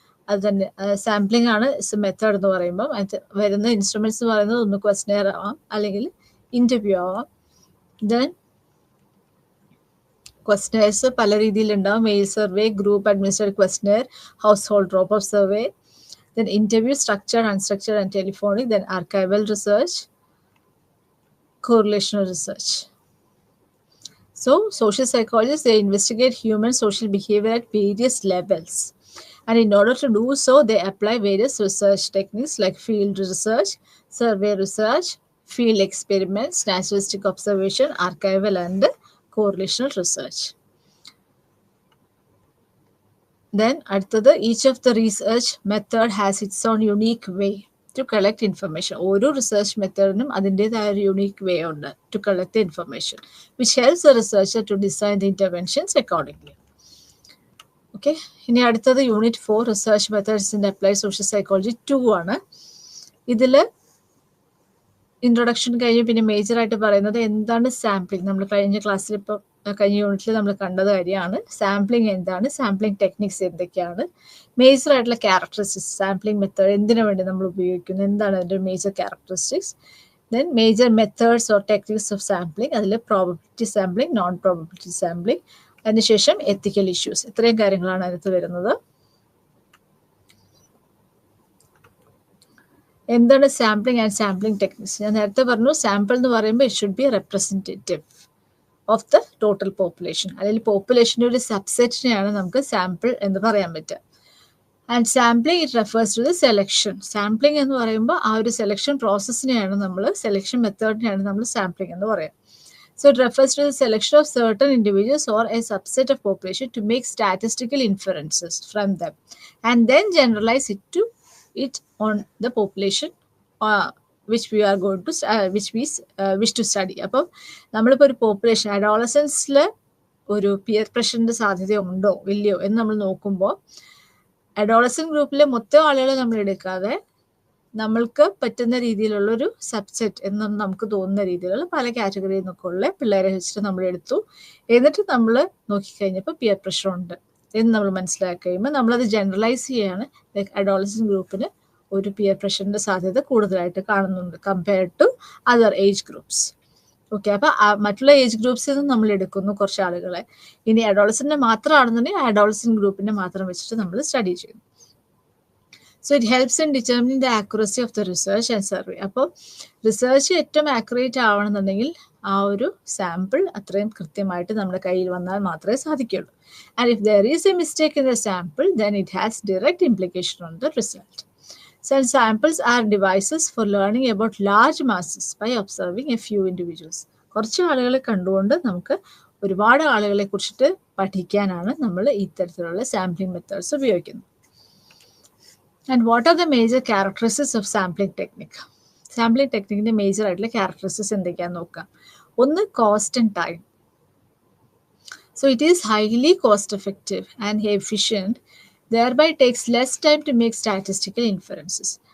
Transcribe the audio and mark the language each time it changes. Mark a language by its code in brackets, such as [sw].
[ml] അത് തന്നെ സാമ്പിളിംഗ് ആണ് മെത്തേഡ് എന്ന് പറയുമ്പോൾ അത് വരുന്ന ഇൻസ്ട്രുമെന്റ്സ് എന്ന് പറയുന്നത് ഒന്ന് ക്വസ്റ്റനെയർ ആവാം അല്ലെങ്കിൽ ഇൻ്റർവ്യൂ ആവാം. ദെൻ ക്വസ്റ്റനെയർസ് പല രീതിയിലുണ്ടാവും. [en] Mail survey, group administered questionnaire, household drop off survey. Then interview, structured, unstructured and telephonic. Then archival research, correlational research. So social psychologists, they investigate human social behavior at various levels. And in order to do so, they apply various research techniques like field research, survey research, field experiments, naturalistic observation, archival and correlational research. Then അടുത്തത് each of the research method has its own unique way to collect information. [ml] ഓരോ research മെത്തേഡിനും അതിൻ്റെതായ ഒരു unique വേ ഉണ്ട് [en] to collect the information, which helps the researcher to design the interventions accordingly. [ml] Okay, ഇനി അടുത്തത് unit 4 research methods in applied social psychology 2 ആണ്. ഇതിൽ introduction കഴിഞ്ഞ് പിന്നെ മേജറായിട്ട് പറയുന്നത് എന്താണ് സാമ്പിളിംഗ്. നമ്മൾ കഴിഞ്ഞ ക്ലാസ്സിൽ ഇപ്പോൾ കഴിഞ്ഞ യൂണിറ്റിൽ നമ്മൾ കണ്ടത് കാര്യമാണ്. സാമ്പിളിംഗ് എന്താണ്, സാമ്പിളിംഗ് ടെക്നിക്സ് എന്തൊക്കെയാണ്, മേജർ ആയിട്ടുള്ള ക്യാരക്ടറിസ്റ്റിക്സ്, സാമ്പിളിംഗ് മെത്തേഡ് എന്തിനു വേണ്ടി നമ്മൾ ഉപയോഗിക്കുന്നു, എന്താണ് അതിൻ്റെ major characteristics. Then major methods or techniques of sampling. അതിൽ probability sampling, non probability sampling, അതിനുശേഷം എത്തിക്കൽ ഇഷ്യൂസ്. ഇത്രയും കാര്യങ്ങളാണ് അതിനകത്ത് വരുന്നത്. എന്താണ് സാമ്പിളിംഗ് ആൻഡ് സാമ്പിളിംഗ് ടെക്നിക്സ്? ഞാൻ നേരത്തെ പറഞ്ഞു, സാമ്പിൾ എന്ന് പറയുമ്പോൾ [en] it should be representative of the total population, [ml] അല്ലെങ്കിൽ പോപ്പുലേഷൻ്റെ ഒരു സബ്സെറ്റിനെയാണ് നമുക്ക് സാമ്പിൾ എന്ന് പറയാൻ പറ്റുക. [en] And sampling it refers to the selection. [ml] Sampling എന്ന് പറയുമ്പോൾ ആ ഒരു സെലക്ഷൻ പ്രോസസ്സിനെയാണ് നമ്മൾ, സെലക്ഷൻ മെത്തേഡിനെയാണ് നമ്മൾ സാമ്പിളിംഗ് എന്ന് പറയുക. [en] So it refers to the selection of certain individuals or a subset of population to make statistical inferences from them and then generalize it on the population which we are going to which we wish to study. [ml] അപ്പം നമ്മളിപ്പോൾ ഒരു population അഡോളസൻസിൽ ഒരു peer പ്രഷറിൻ്റെ സാധ്യത ഉണ്ടോ ഇല്ലയോ എന്ന് നമ്മൾ നോക്കുമ്പോൾ അഡോളസൻ ഗ്രൂപ്പിലെ മൊത്തം ആളുകളെ നമ്മൾ എടുക്കാതെ നമ്മൾക്ക് പറ്റുന്ന രീതിയിലുള്ളൊരു സബ്സെറ്റ് എന്ന് നമുക്ക് തോന്നുന്ന രീതിയിലുള്ള പല കാറ്റഗറിയിൽ നിന്നൊക്കെ ഉള്ള പിള്ളേരെ വെച്ചിട്ട് നമ്മൾ എടുത്തു. എന്നിട്ട് നമ്മൾ നോക്കിക്കഴിഞ്ഞപ്പോൾ പിയർ പ്രഷർ ഉണ്ട് എന്ന് നമ്മൾ മനസ്സിലാക്കി കഴിയുമ്പോൾ നമ്മളത് ജനറലൈസ് ചെയ്യാണ്. ലൈക്ക് അഡോളസൻ ഗ്രൂപ്പിന് ഒരു പിയർ പ്രഷറിൻ്റെ സാധ്യത കൂടുതലായിട്ട് കാണുന്നുണ്ട് [en] Compared to other age groups. [ml] Okay, അപ്പോൾ മറ്റുള്ള ഏജ് ഗ്രൂപ്പ്സിൽ നിന്ന് നമ്മൾ എടുക്കുന്നു കുറച്ച് ആളുകളെ. ഇനി അഡോളസൻ്റെ മാത്രമാണെന്നുണ്ടെങ്കിൽ അഡോളസൻ ഗ്രൂപ്പിനെ മാത്രം വെച്ചിട്ട് നമ്മൾ സ്റ്റഡി ചെയ്യുന്നു. [en] So it helps in determining the accuracy of the research and survey. [ml] അപ്പോൾ റിസർച്ച് ഏറ്റവും ആക്യുറേറ്റ് ആവണമെന്നുണ്ടെങ്കിൽ ആ ഒരു സാമ്പിൾ അത്രയും കൃത്യമായിട്ട് നമ്മുടെ കയ്യിൽ വന്നാൽ മാത്രമേ സാധിക്കുള്ളൂ. [en] And if there is a mistake in the sample then it has direct implication on the result. So samples are devices for learning about large masses by observing a few individuals. [ml] കുറച്ച് ആളുകളെ കണ്ടുകൊണ്ട് നമുക്ക് ഒരുപാട് ആളുകളെ കുറിച്ചിട്ട് പഠിക്കാനാണ് നമ്മൾ ഇത്തരത്തിലുള്ള സാമ്പിളിംഗ് മെത്തേഡ്സ് ഉപയോഗിക്കുന്നത്. [en] And what are the major characteristics of sampling technique? Sampling technique major ആയിട്ടുള്ള characteristics [ml] എന്തൊക്കെയാണെന്ന് നോക്കാം. [en] ഒന്ന്, cost and time. So it is highly cost effective and efficient thereby takes less time to make statistical inferences.